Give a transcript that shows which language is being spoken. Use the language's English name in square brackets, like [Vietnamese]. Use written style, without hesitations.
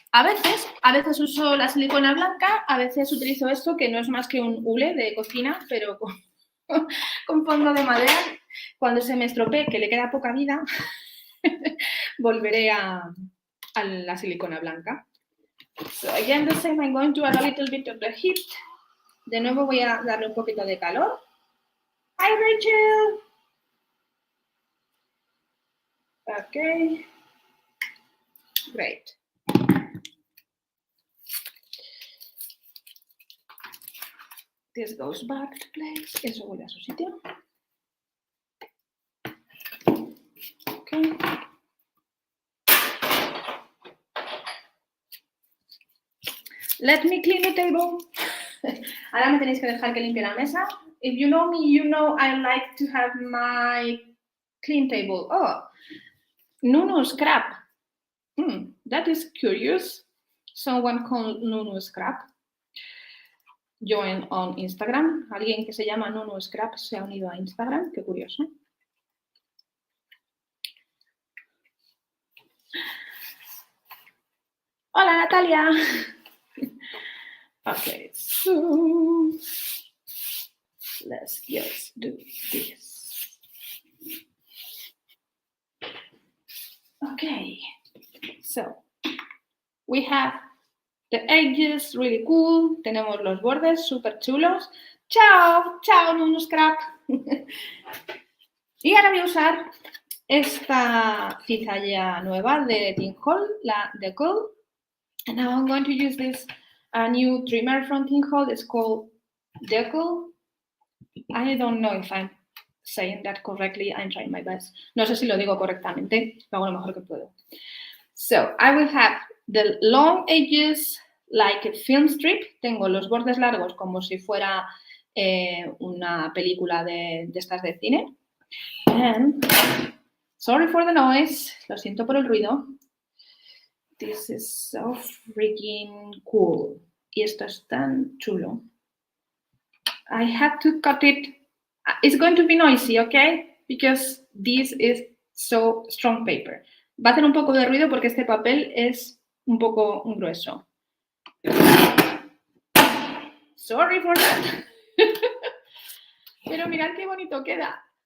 [Spanish] A veces uso la silicona blanca, a veces utilizo esto que no es más que un hule de cocina, pero con fondo de madera. Cuando se me estropee, que le queda poca vida, volveré a la silicona blanca. [English] So again the same, I'm going to add a little bit of the heat. [Spanish] De nuevo voy a darle un poquito de calor. [English] Hi Rachel. Okay. Great. This goes back to place. [Spanish] Eso vuelve a su sitio. [English] Okay. Let me clean the table. [Spanish] Ahora me tenéis que dejar que limpie la mesa. [English] If you know me, you know I like to have my clean table. Oh, Nunu Scrap. That is curious. Someone called Nunu Scrap. Join on Instagram. [Spanish] Alguien que se llama Nunu Scrap se ha unido a Instagram. Qué curioso. Hola, Natalia. [English] Okay, so let's just do this. Okay, so we have the edges really cool. [Spanish] Tenemos los bordes súper chulos. Chao, chao, Nunu Scrap. Y ahora voy a usar esta cizalla nueva de Tinhole, la de Gold. [English] And now I'm going to use this new trimmer from Tinhole. It's called Deco. I don't know if I'm saying that correctly. I'm trying my best. [Spanish] No sé si lo digo correctamente. Lo hago lo mejor que puedo. [English] So I will have the long edges like a film strip. [Spanish] Tengo los bordes largos como si fuera una película de estas de cine. [English] And sorry for the noise. [Spanish] Lo siento por el ruido. [English] This is so freaking cool. [Spanish] Y esto es tan chulo. [English] I had to cut it. It's going to be noisy, okay? Because this is so strong paper. [Spanish] Va a hacer un poco de ruido porque este papel es un poco grueso. [English] Sorry for that. [Spanish] Pero mirad qué bonito queda.